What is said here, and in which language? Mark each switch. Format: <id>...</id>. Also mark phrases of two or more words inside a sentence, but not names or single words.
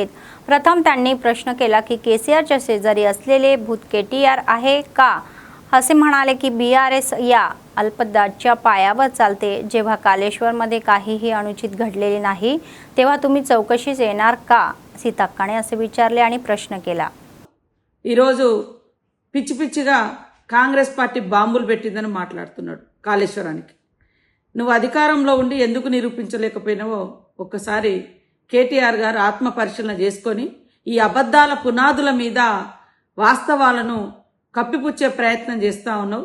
<mr>प्रथम त्यांनी प्रश्न केला की केसीआरच्या शेजारी असलेले भूत केटीआर आहे का, असे म्हणाले की BRS या अल्पदाच्या पायावर चालते। जेव्हा कालेश्वरमध्ये काहीही अनुचित घडलेले नाही तेव्हा तुम्ही चौकशीस येणार का, सीताक्काने असे विचारले आणि प्रश्न केला।</mr> <te>ఈరోజు పిచ్చి పిచ్చిగా కాంగ్రెస్ పార్టీ బాంబులు పెట్టిందని మాట్లాడుతున్నాడు కాళేశ్వరానికి। నువ్వు అధికారంలో ఉండి ఎందుకు నిరూపించలేకపోయినావో ఒక్కసారి కేటీఆర్ గారు ఆత్మ పరిశీలన చేసుకొని ఈ అబద్ధాల పునాదుల మీద వాస్తవాలను కప్పిపుచ్చే ప్రయత్నం చేస్తా ఉన్నావు।</te>